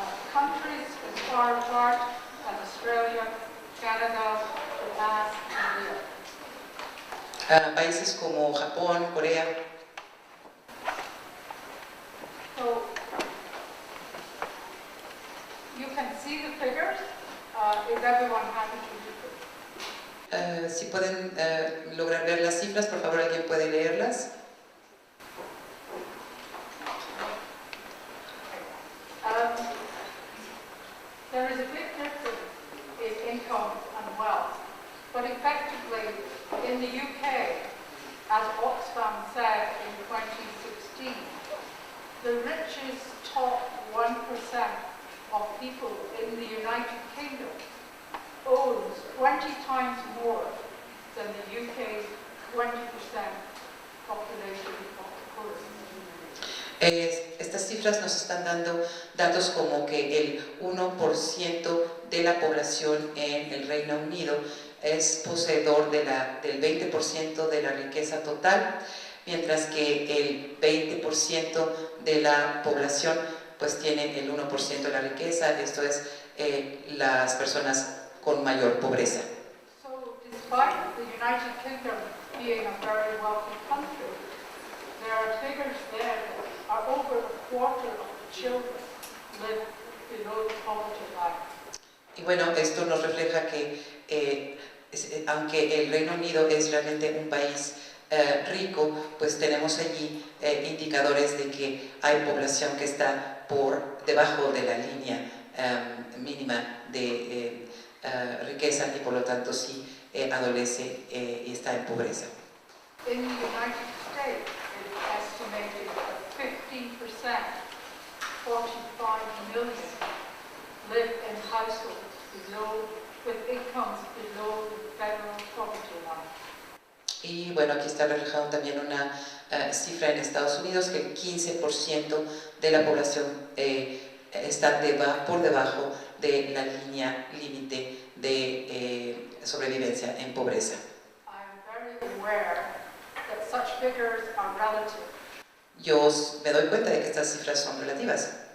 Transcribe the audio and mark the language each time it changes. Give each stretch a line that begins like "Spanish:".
English: Countries as far apart as Australia, Canada, Japan, and Korea.
Spanish: Países como Japón, Corea.
English: So you can see the figures. Is everyone happy to do this?
Spanish: Si pueden lograr ver las cifras, por favor, ¿alguien puede leerlas?
English: There is a big difference in income and wealth, but effectively in the UK, as Oxfam said in 2016, the richest top 1% of people in the United Kingdom owns 20 times more than the UK's 20% population of the poorest.
Spanish: Estas cifras nos están dando datos como que el 1% de la población en el Reino Unido es poseedor del 20% de la riqueza total, mientras que el 20% de la población pues tiene el 1% de la riqueza, esto es las personas con mayor pobreza.
English: So, despite the United Kingdom being a very wealthy country, there are figures there that are over a quarter of the children live below the poverty line.
Spanish: Y bueno, esto nos refleja que aunque el Reino Unido es realmente un país rico, pues tenemos allí indicadores de que hay población que está por debajo de la línea mínima de riqueza y por lo tanto sí adolece y está en pobreza.
English: In the United States, it's estimated that 15%, 45 million, live in households with incomes below the federal poverty line.
Spanish: Y bueno, aquí está reflejado también una cifra en Estados Unidos que el 15% de la población está por debajo de la línea límite de sobrevivencia en pobreza.
English: I'm very aware that such figures are relative.
Spanish: Yo me doy cuenta de que estas cifras son relativas.